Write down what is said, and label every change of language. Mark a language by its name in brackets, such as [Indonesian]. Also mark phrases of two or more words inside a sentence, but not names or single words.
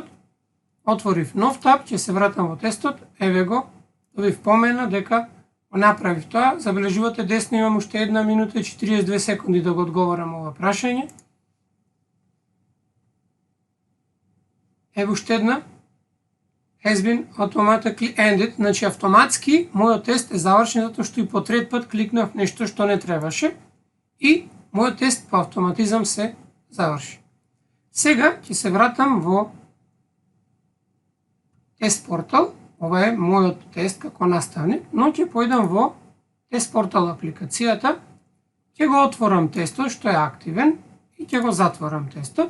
[Macedonian] Отворив нов таб, ќе се вратам во тестот, еве го, добив помена дека го направив тоа. Забележувате десно имам уште 1 минута и 42 секунди да го одговорам ова прашање. Еве уште една. [English] Has been automatically ended, [Macedonian] значи автоматски мојот тест е завршен затоа што и по трет пат кликнав нешто што не требаше и мојот тест по автоматизам се заврши. Сега ќе се вратам во тест портал. Ова е мојот тест како наставник, но ќе појдам во тест портал апликацијата, ќе го отворам тестот што е активен и ќе го затворам тестот.